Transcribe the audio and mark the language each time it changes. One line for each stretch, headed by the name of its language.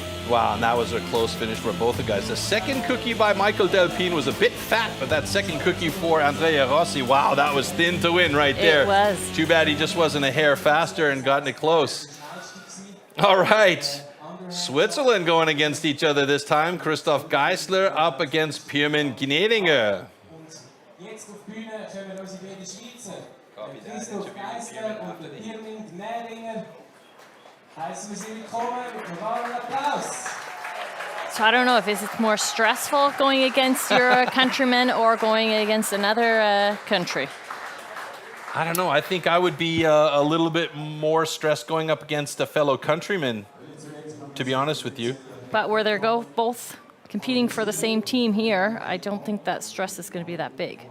English: Wow, and that was a close finish for both the guys. The second cookie by Michael Delpine was a bit fat, but that second cookie for Andrea Rossi, wow, that was thin to win right there. It was. Too bad he just wasn't a hair faster and gotten it close. All right, Switzerland going against each other this time. Christoph Geisler up against Pirmin Gnedinger.
German: Jetzt auf die Bühne kommen unsere beiden Schweizer. Christoph Geisler und der Pirmin Gnedinger. Heißen wir sie willkommen mit einem warmen Applaus.
English: So I don't know if it's more stressful going against your countrymen or going against another country. I don't know. I think I would be a little bit more stressed going up against a fellow countryman, to be honest with you. But where they're both competing for the same team here, I don't think that stress is going to be that big.